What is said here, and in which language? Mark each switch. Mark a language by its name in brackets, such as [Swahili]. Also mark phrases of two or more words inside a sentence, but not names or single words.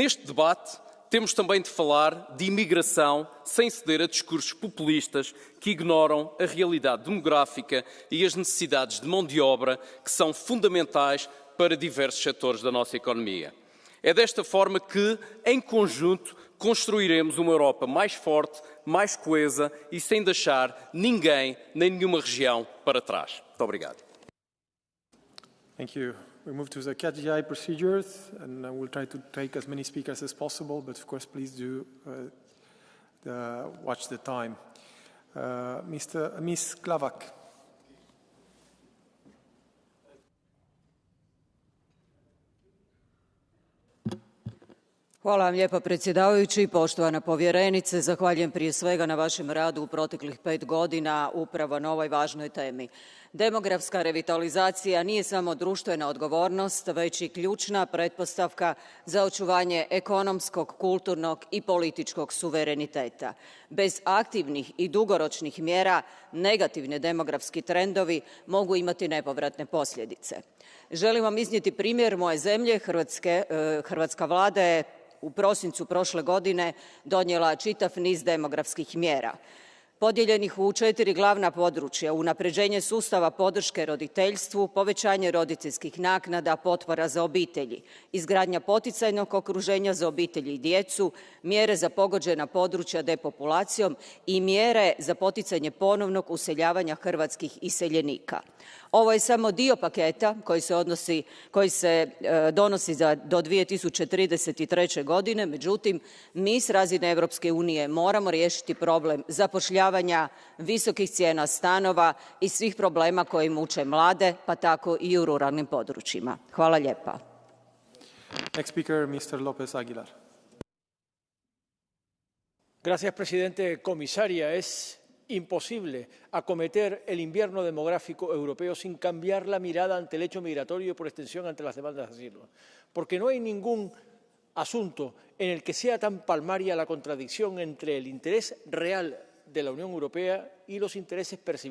[Portuguese] Neste debate, temos também de falar de imigração sem ceder a discursos populistas que ignoram a realidade demográfica e as necessidades de mão de obra que são fundamentais para diversos setores da nossa economia. É desta forma que, em conjunto, construiremos uma Europa mais forte, mais coesa e sem deixar ninguém nem nenhuma região para trás. Muito obrigado. [English] Thank you. We move to the catch-the-eye procedures, and we'll try to take as many speakers as possible, but of course, please do watch the time. Ms. Klavak. [Croatian] Hvala vam lijepa predsjedavajući, poštovana povjerenice. Zahvaljujem prije svega na vašem radu u proteklih 5 godina upravo na ovoj važnoj temi. Demografska revitalizacija nije samo društvena odgovornost, već i ključna pretpostavka za očuvanje ekonomskog, kulturnog i političkog suvereniteta. Bez aktivnih i dugoročnih mjera negativni demografski trendovi mogu imati nepovratne posljedice. Želim vam iznijeti primjer moje zemlje, Hrvatska vlada je u prosincu prošle godine donijela čitav niz demografskih mjera. Podijeljenih u 4 glavna područja: unapređenje sustava podrške roditeljstvu, povećanje roditeljskih naknada, potpora za obitelji, izgradnja poticajnog okruženja za obitelji i djecu, mjere za pogođena područja depopulacijom i mjere za poticanje ponovnog useljavanja hrvatskih iseljenika. Ovo je samo dio paketa koji se donosi do 2033. godine, međutim, mi s razine Europske unije moramo riješiti problem zapošljavanja, visokih cijena stanova i svih problema koji muče mlade, pa tako i u ruralnim područjima. Hvala lijepa. [English] Next speaker, Mr. López Aguilar. [Spanish] Gracias, presidente. Comisaria, es imposible acometer el invierno demográfico europeo sin cambiar la mirada ante el hecho migratorio y, por extensión, ante las demandas de asilo. Porque no hay ningún asunto en el que sea tan palmaria la contradicción entre el interés real de la Unión Europea y los intereses percibidos.